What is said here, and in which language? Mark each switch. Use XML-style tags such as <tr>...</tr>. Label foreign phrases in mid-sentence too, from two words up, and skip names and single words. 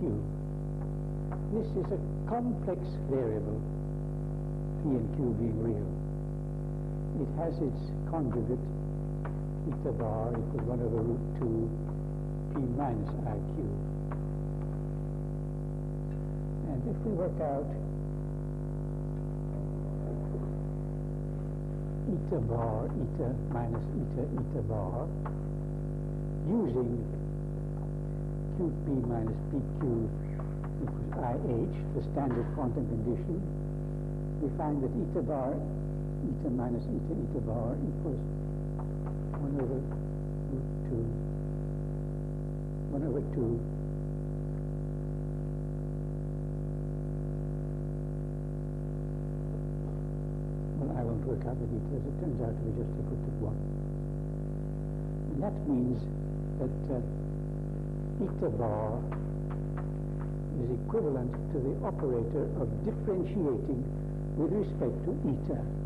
<en>This is a complex variable, p and q being real. It has its conjugate, eta bar equals 1 over root 2 p minus iq. And if we work out eta bar, eta minus eta bar, using qp minus pq equals IH, the standard quantum condition, we find that eta bar, eta minus eta bar equals 1 over root 2, 1 over 2 well, I won't work out the details. It turns out to be just equal to 1. And that means that eta bar is equivalent to the operator of differentiating with respect to eta.</en>